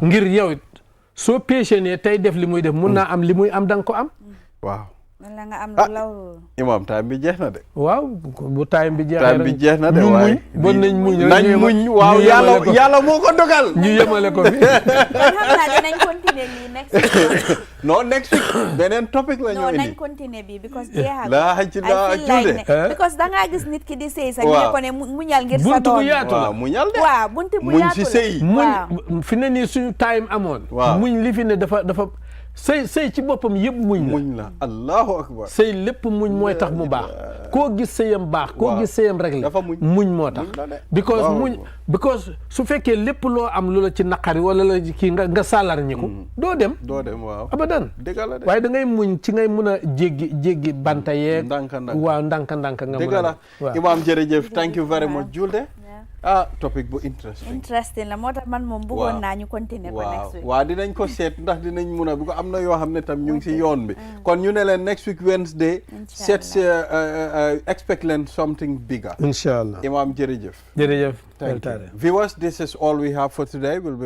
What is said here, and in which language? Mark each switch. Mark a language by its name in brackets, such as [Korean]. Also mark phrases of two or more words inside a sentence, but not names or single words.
[Wolof] ngir yow it soo patientee tey def li muy def mun naa am li muy am da nga ko am waaw wala nga am lu law imam time bi jeex na de waaw bu time bi jeex na de waaye bon nañ muñ waaw yàlla moo ko dogal ñu yemale ko fi xam naa dinañ continuer lii [English] next week [Wolof] non [English] next week [Wolof] beneen topic la ñu indi nañ continuer bi because jeexal la ci la julde because da nga gis nit ki di sëy sa ñu ko ne muñal ngir sa doom buntu bu yaatu la muñal de waaw buntu bu yaatu la muñ si sëy muñ fi ne nii suñu time amoon muñ li fi ne dafa sëy ci boppam yëpp muñ [Arabic] la الله أكبر [Wolof] sëy lépp muñ mooy tax mu baax koo gis sëyam baax koo gis sëyam rek la muñ moo tax because su fekkee lépp loo am lu la ci naqari wala la kii nga sàllar ñiku doo dem waaw abadan dëgg la de waaye da ngay muñ ci ngay mun a jéggi banta yeeg waaw ndànk nga dëgg la imam jërëjëf [English] thank you very much [Wolof] Julde topic bu interesting la moo tax man moom bëggoon naa ñu continuer ko [English] next week [Wolof] waaw dinañ ko seet ndax dinañ mun a bu ko am na yoo xam ne tam ñu ngi si yoon bi kon ñu ne leen [English] next week Wednesday [Wolof] seet expect leen [English] something bigger [Wolof] inshallah imam jërëjëf jërëjëf [English] viewers this is all we have for today. We'll be